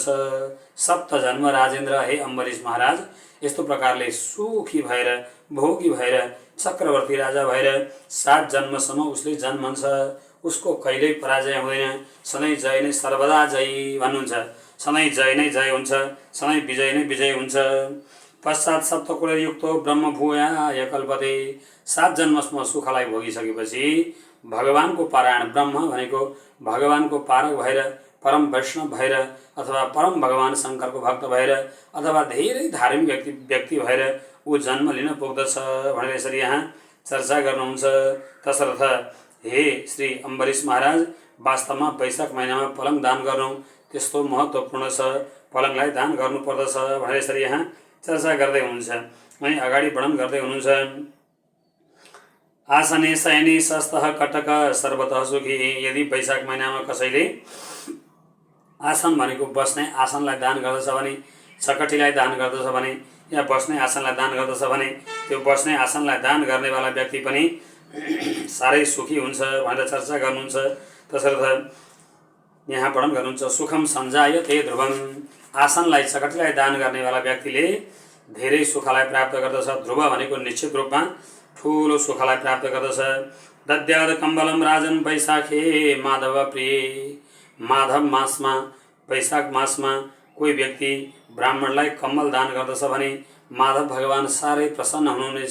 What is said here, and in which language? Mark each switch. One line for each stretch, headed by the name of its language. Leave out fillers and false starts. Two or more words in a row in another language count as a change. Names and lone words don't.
Sanskrit: सप्त जन्म राजेन्द्र,
Nepali: हे अम्बरीश महाराज, यस्तो प्रकारले सुखी भएर भोगी भएर चक्रवर्ती राजा भएर 7 जन्मसम्म उसले जन्मन्छ। उसको कहिल्यै पराजय हुँदैन, सधैँ जय नै सर्वदा जय भन्नुहुन्छ। सधैँ जय नै जय हुन्छ, सधैँ विजय नै विजय हुन्छ।
Sanskrit: पश्चात सप्तकुलयुक्तो ब्रह्म भूयाय कल्पते।
Nepali: 7 जन्मसम्म सुखलाई भोगिसकेपछि भगवानको पारायण, ब्रह्म भनेको भगवानको पारक भएर परम वैष्णव भएर अथवा परम भगवान शङ्करको भक्त भएर अथवा धेरै धार्मिक व्यक्ति भएर ऊ जन्म लिन पुग्दछ भनेर यसरी यहाँ चर्चा गर्नुहुन्छ। तसर्थ हे श्री अम्बरीश महाराज, वास्तवमा वैशाख महिनामा पलङ दान गर्नु त्यस्तो महत्त्वपूर्ण छ, पलङलाई दान गर्नुपर्दछ भनेर यसरी यहाँ चर्चा गर्दै हुनुहुन्छ। अनि अगाडि वर्णन गर्दै हुनुहुन्छ।
Sanskrit: आसने शयने शस्तः कटक सर्वतः सुखी।
Nepali: यदि वैशाख महिनामा कसैले आसन भनेको बस्ने आसनलाई दान गर्दछ भने, चकटीलाई दान गर्दछ भने या बस्ने आसनलाई दान गर्दछ भने त्यो बस्ने आसनलाई दान गर्नेवाला व्यक्ति पनि साह्रै सुखी हुन्छ भनेर चर्चा गर्नुहुन्छ। तसर्थ यहाँ वर्णन गर्नुहुन्छ।
Sanskrit: सुखम सञ्जायते ध्रुवम।
Nepali: आसनलाई चकटीलाई दान गर्नेवाला व्यक्तिले धेरै सुखलाई प्राप्त गर्दछ। ध्रुव भनेको निश्चित रूपमा ठुलो सुखलाई प्राप्त गर्दछ।
Sanskrit: दद्याद कम्बलम राजन वैशाखे माधव प्रिय।
Nepali: माधव मासमा, वैशाख मासमा कोही व्यक्ति ब्राह्मणलाई कम्बल दान गर्दछ भने माधव भगवान साह्रै प्रसन्न हुनुहुनेछ।